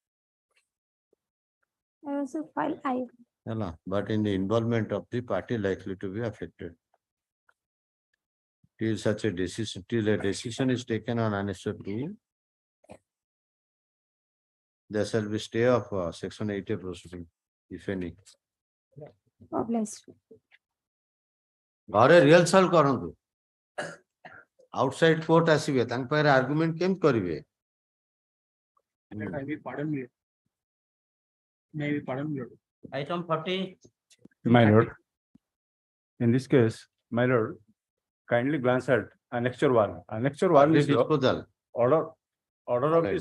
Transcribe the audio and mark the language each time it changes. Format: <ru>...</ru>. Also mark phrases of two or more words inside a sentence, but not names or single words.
<en>But in the involvement of the party likely to be affected. Till such a decision is taken on Annexure 2, there shall be stay of section 8A proceeding, if any. God bless you.</en> <or>ଘରେ ରିହର୍ସଲ କରନ୍ତୁ</or> <en>outside court</en> <or>ଆସିବେ ତାଙ୍କ ପାରେ ଆର୍ଗୁମେଣ୍ଟ କେମ କରିବେ</or> <en>Item 40. My lord, in this case, my lord, kindly glance at Annexure 1. Annexure 1 is the order of this</en>